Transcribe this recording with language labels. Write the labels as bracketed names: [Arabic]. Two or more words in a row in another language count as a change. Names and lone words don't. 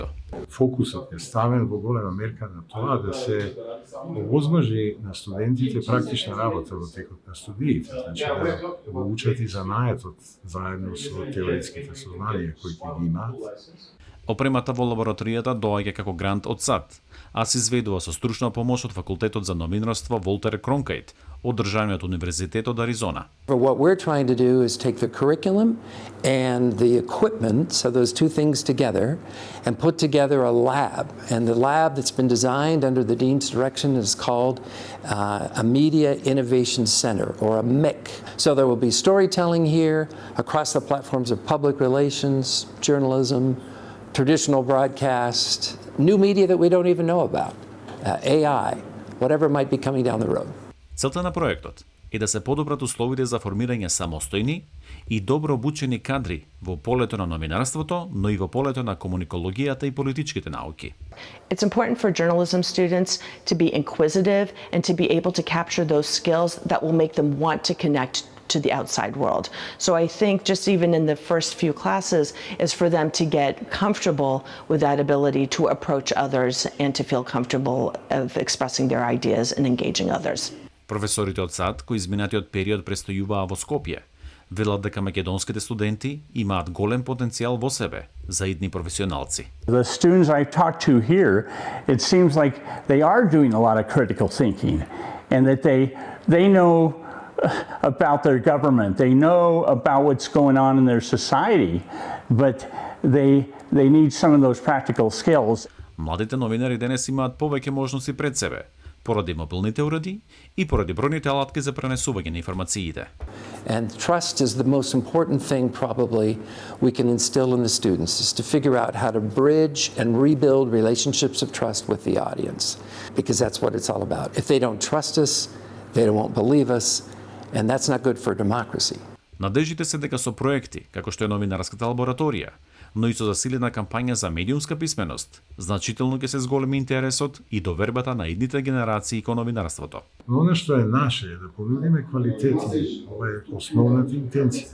[Macedonian] Фокусот е ставен во голема мерка на тоа да се овозможи на студентите практична работа во текот на студиите, значи да го учат и занаетот заедно со теоретските сознанија кои ги имаат. Опремата во лабораторијата доаѓа како грант од САД, а се изведува со стручна помош од Факултетот за новинарство Волтер Кронкајт од Државниот универзитет од Аризона. [English] What we're trying to do is take the curriculum and the equipment, so those two things together, and put together a lab. And the lab that's been designed under the dean's direction is called a Media Innovation Center, or a MIC. So there will be storytelling here across the platforms of public relations, journalism, traditional broadcast, new media that we don't even know about, AI, whatever might be coming down the road. [Macedonian] Целта на проектот е да се подобрат условите за формирање самостојни и добро обучени кадри во полето на новинарството, но и во полето на комуникологијата и политичките науки. [English] It's important for journalism students to be inquisitive and to be able to capture those skills that will make them want to connect to the outside world. So I think just even in the first few classes is for them to get comfortable with that ability to approach others and to feel comfortable of expressing their ideas and engaging others. [Macedonian] Професорите од САД кои изминатиот период престојуваа во Скопје, велат дека македонските студенти имаат голем потенцијал во себе за идни професионалци. [English] The students I've talked to here, it seems like they are doing a lot of critical thinking and that they know about their government, they know about what's going on in their society, but they need some of those practical skills. [Macedonian] Младите новинари денес имаат повеќе можности пред себе, поради мобилните уреди и поради бројните алатки за пренесување на информациите. [English] And trust is the most important thing probably we can instill in the students, is to figure out how to bridge and rebuild relationships of trust with the audience, because that's what it's all about. If they don't trust us, they won't believe us, and that's not good for democracy. [Macedonian] Надежите се дека со проекти, како што е новинарската лабораторија, но и со засилена кампања за медиумска писменост, значително ќе се зголеми интересот и довербата на идните генерации кон новинарството. Но она што е наше е да понудиме квалитети, ова е основната интенција.